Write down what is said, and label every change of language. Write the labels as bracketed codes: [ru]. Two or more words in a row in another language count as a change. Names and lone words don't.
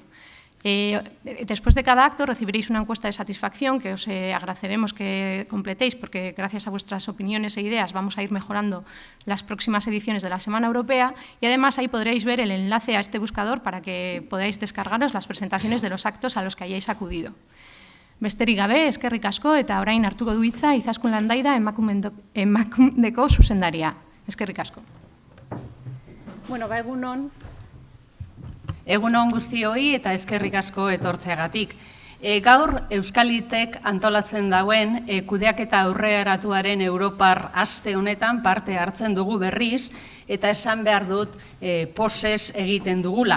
[es] Después de cada acto recibiréis una encuesta de satisfacción que os agradeceremos que completéis porque gracias a vuestras opiniones e ideas vamos a ir mejorando las próximas ediciones de la Semana Europea y además ahí podréis ver el enlace a este buscador para que podáis descargaros las presentaciones de los actos a los que hayáis acudido. [eu] Besterik gabe, eskerrik asko eta orain hartuko du hitza Izaskun Landaida emakundeko zuzendaria. Eskerrik asko. Bueno, egunon guztioi eta eskerrik asko etortzeagatik. Gaur Euskalitek antolatzen dauen kudeaketa aurreratuaren Europar aste honetan parte hartzen dugu berriz eta esan behar dut posez egiten dugula.